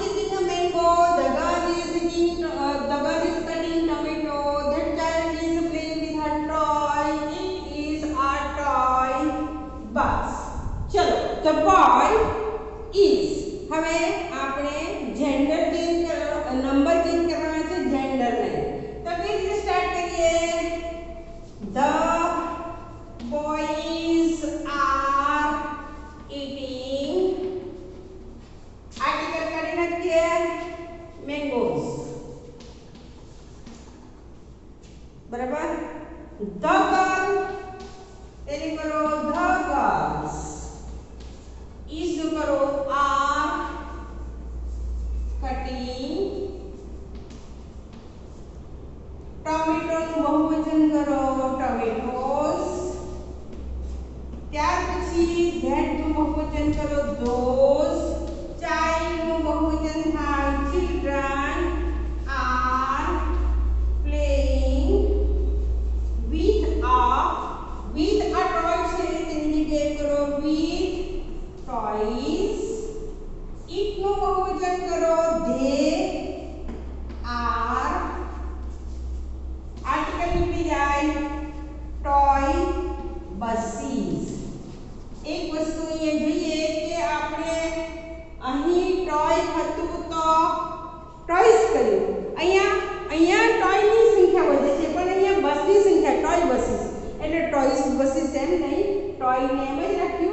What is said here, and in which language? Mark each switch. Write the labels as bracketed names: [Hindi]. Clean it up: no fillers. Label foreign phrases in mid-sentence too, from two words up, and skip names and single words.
[English] eating a mango, the girl is cutting tomato, that child is playing with her toy, it is a toy bus. [Gujarati] ચલો, [English] the boy is. [Gujarati] હવે આપણે [English] gender change number change [Gujarati] કરવાના છે, જેન્ડર નહીં. તો કઈ રીતે સ્ટાર્ટ કરીએ? [English] the boys are eating, [Gujarati] આર્ટિકલ કરી નાખીએ [English] mangoes. [Gujarati] બરાબર. [English] the girl [Gujarati] તેને કરો [English] the girls. [Gujarati] is નું કરો [English] are cutting. tomato [Gujarati] નું બહુવચન કરો tomatoes. ત્યાર પછી [English] that [Gujarati] નું બહુવચન કરો [English] those. child [Gujarati] નું બહુવચન થાય [English] children are playing with a toy [Gujarati] છે તેની જગ્યાએ કરો [English] with toys. [Gujarati] it નું બહુવચન કરો [English] they are, [Gujarati] આર્ટિકલ નીકળી જાય [English] toy buses. [Gujarati] એક વસ્તુ અહીંયા જોઈએ કે આપણે અહીં ટોય હતું તો ટોયસ કર્યું. અહીંયા ટોયની સંખ્યા વધે છે, પણ અહીંયા બસની સંખ્યા [English] toy buses [Gujarati] એટલે [English] toys buses [Gujarati] એમ નહીં, ટોયને એમ જ રાખ્યું.